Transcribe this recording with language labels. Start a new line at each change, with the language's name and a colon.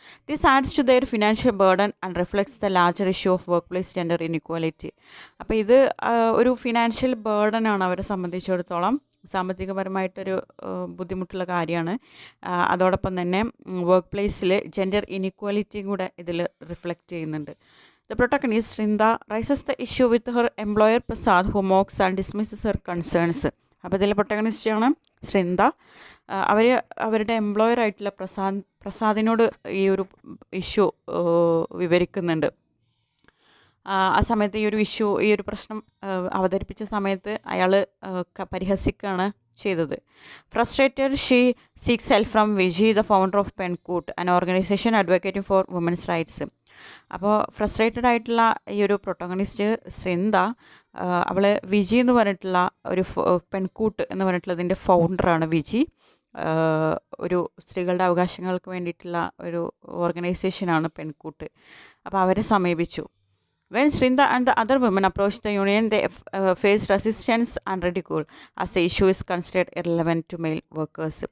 English: This adds to their financial burden and reflects the larger issue of workplace gender inequality.
Malayalam: അപ്പോൾ ഇത് ഒരു financial ബേർഡനാണ് അവരെ സംബന്ധിച്ചിടത്തോളം, സാമ്പത്തികപരമായിട്ടൊരു ബുദ്ധിമുട്ടുള്ള കാര്യമാണ്. അതോടൊപ്പം തന്നെ വർക്ക് പ്ലേസിൽ ജെൻഡർ ഇൻഇക്വാലിറ്റിയും കൂടെ ഇതിൽ റിഫ്ലക്റ്റ് ചെയ്യുന്നുണ്ട്.
English: The protagonist, Shrinda, raises the issue with her employer Prasad, who mocks and dismisses her concerns.
Malayalam: അപ്പോൾ ഇതിലെ പ്രൊട്ടഗണിസ്റ്റാണ് ശ്രിന്ദ. അവരുടെ എംപ്ലോയർ ആയിട്ടുള്ള പ്രസാദിനോട് ഈ ഒരു ഇഷ്യൂ വിവരിക്കുന്നുണ്ട്. ആ സമയത്ത് ഈ ഒരു പ്രശ്നം അവതരിപ്പിച്ച സമയത്ത് അയാൾ പരിഹസിക്കുകയാണ് ചെയ്തത്.
English: Frustrated she seeks help from Viji, the founder of Penkoottu, an organisation advocating for women's rights.
Malayalam: അപ്പോൾ ഫ്രസ്ട്രേറ്റഡ് ആയിട്ടുള്ള ഈ ഒരു പ്രൊട്ടഗണിസ്റ്റ് ശ്രിന്ദ, അവൾ വിജി എന്ന് പറഞ്ഞിട്ടുള്ള ഒരു പെൺകൂട്ട് എന്ന് പറഞ്ഞിട്ടുള്ളതിൻ്റെ ഫൗണ്ടറാണ് വിജി. ഒരു സ്ത്രീകളുടെ അവകാശങ്ങൾക്ക് വേണ്ടിയിട്ടുള്ള ഒരു ഓർഗനൈസേഷനാണ് പെൺകൂട്ട്. അപ്പോൾ അവരെ സമീപിച്ചു.
English: When Shrinda and the other women approached the union, they faced resistance and ridicule as the issue is considered irrelevant to male workers.